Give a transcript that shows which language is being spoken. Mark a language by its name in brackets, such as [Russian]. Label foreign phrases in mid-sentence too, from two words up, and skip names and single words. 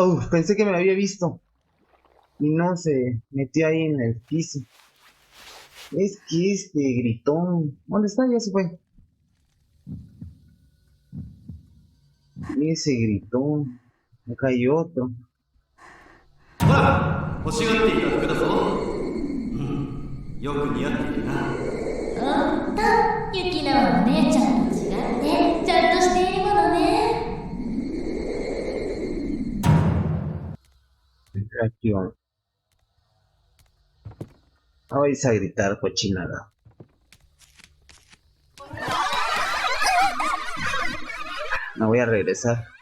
[Spanish] pensé que me había visto. Y no, se metió ahí en el piso. Es que este gritón... ¿Dónde está? Ya se fue. Ese gritón. Acá hay otro. [Japanese] ほら欲しがっていた服だぞ。よく似合っているな。うんと、ユキナはお姉ちゃんと違ってちゃんとしているものね。 [Spanish] Aquí vamos. Ah, vais a gritar cochinada. Me voy a regresar.